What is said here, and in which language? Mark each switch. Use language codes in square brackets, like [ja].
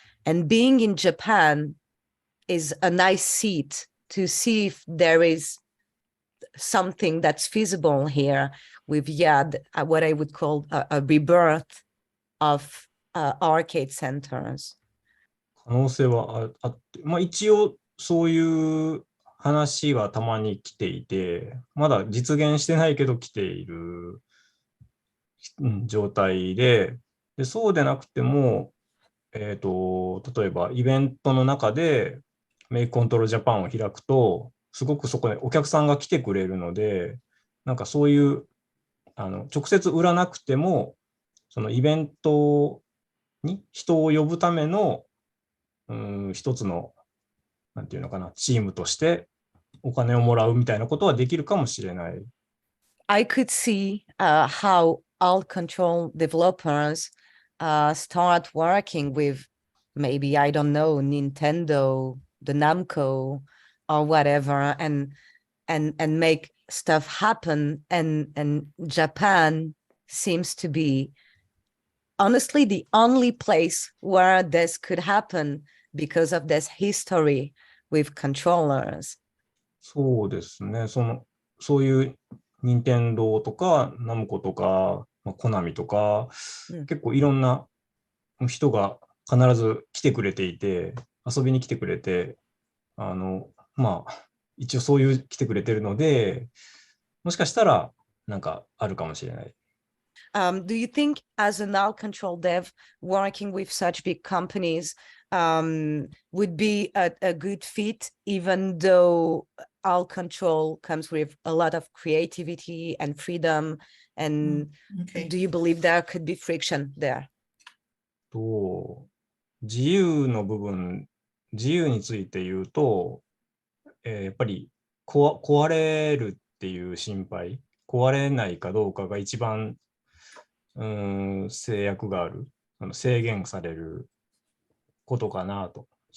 [en] And being in Japan is a nice seat to see if there is something that's feasible here with what I would call a rebirth of arcade centers. [ja] 可能性はあって、まあ一応そういう話はたまに来ていて、まだ実現してないけど来ている状態で、そうでなくても、例えばイベントの中でメイクコントロールジャパンを開くと、すごくそこでお客さんが来てくれるので、なんかそういう直接売らなくても、そのイベントに人を呼ぶための一つのなんていうのかな、チームとしてお金をもらうみたいなことはできるかもしれない。 [en] I could see how alt control developers start working with maybe, I don't know, Nintendo, the Namco, or whatever, and make stuff happen. And Japan seems to be honestly the only place where this could happen because of this history with controllers. [ja] そうですね。そういう任天堂とかナムコとか、コナミとか、結構いろんな人が必ず来てくれていて、遊びに来てくれて、まあ一応そういう来てくれてるので、もしかしたらなんかあるかもしれない。 [en] Do you think, as an alt control dev working with such big companies, would be a good fit, even though alt control comes with a lot of creativity and freedom? And do you believe there could be friction there? [ja] 自由の部分、自由について言うと、やっぱり壊れるっていう心配、壊れないかどうかが一番制約がある、制限されることかなと。